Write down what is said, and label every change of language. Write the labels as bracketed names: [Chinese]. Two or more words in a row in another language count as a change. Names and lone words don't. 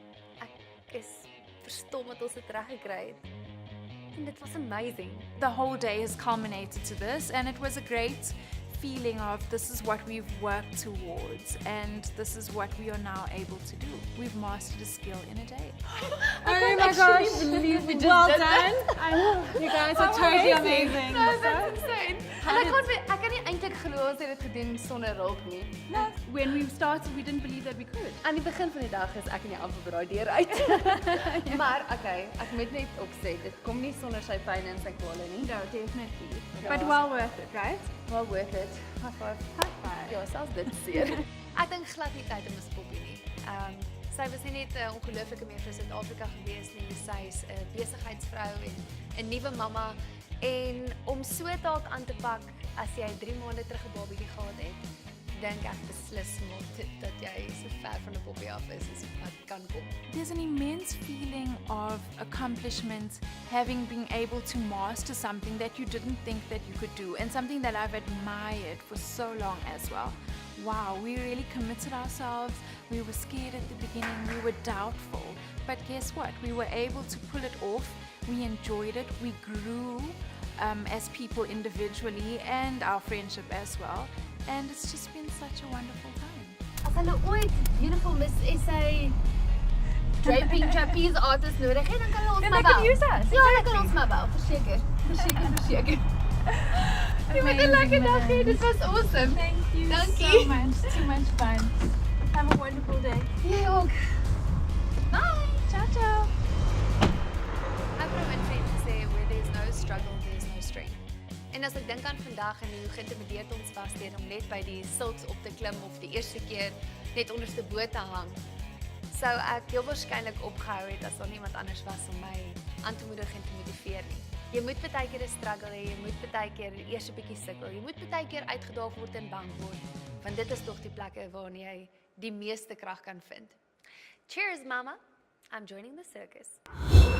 [Afrikaans] Ek is verstom dat ons dit reg gekry het. En dit was amazing. [English] The whole day has culminated to this, and it was a great feeling of this is what we've worked towards, and this is what we are now able to do. We've mastered a skill in a day. Oh my gosh, well done. I know, you guys are totally amazing. No, that's insane. [Afrikaans] En ek kan nie eintlik glo ons het dit gedoen sonder hulp nie. [English] No, when we started, we didn't believe that we could. [Afrikaans] Aan die begin van die dag is ek nie amper by daai deur uit. Maar okay, ek moet net opsê, dit kom nie sonder sy pyn en sy kwale nie. [English] No, definitely. [Afrikaans] Ja. [English] But well worth it, right? Well worth it. High five. High five. [Afrikaans] Ja, selfs dit seer. Ek dink glad nie tyd om 'n poppie nie. Sy was nie net 'n ongelooflike mens vir Suid-Afrika gewees nie, sy is 'n besigheidsvrou en 'n nuwe mamma. En om so taak aan te pak as jy 3 maande terug 'n babatjie gehad het, dink ek beslis maar dat jy so ver van 'n poppie af is as wat kan kom. [English] There's an immense feeling of accomplishment, having been able to master something that you didn't think that you could do, and something that I've admired for so long as well. Wow, we really committed ourselves. We were scared at the beginning, we were doubtful, but guess what? We were able to pull it off. We enjoyed it, we grew as people individually and our friendship as well, and it's just been such a wonderful time. [Afrikaans] As hulle ooit [English] beautiful Miss SA draping trapeze artist [Afrikaans] nodig het, dan kan hulle ons maar bel. Ja, dan kan ons maar bel, verseker. Verseker. Jy moet 'n lekker dag hê, dit was awesome. [English] Thank you [Afrikaans] Dankie. [English] so much. Too much fun. Have a wonderful day. [Afrikaans] Jy ook. Bye. [Italian] Ciao, ciao. [Afrikaans] Ek het my vriend gesê, [English] where there's no struggle, there's no strength. [Afrikaans] En as ek dink aan vandag en hoe geïntimideerd ons was deur om net by die silks op te klim of die eerste keer net onderste bo te hang, sou ek heel waarskynlik opgehou het as daar niemand anders was om my aan te moedig en te motiveer nie. Jy moet baie keer 'n struggle hê, jy moet baie keer eers 'n bietjie sukkel, jy moet baie keer uitgedaag word en bang word, want dit is tog die plekke waar jy die meeste krag kan vind. [English] Cheers, mama. I'm joining the circus.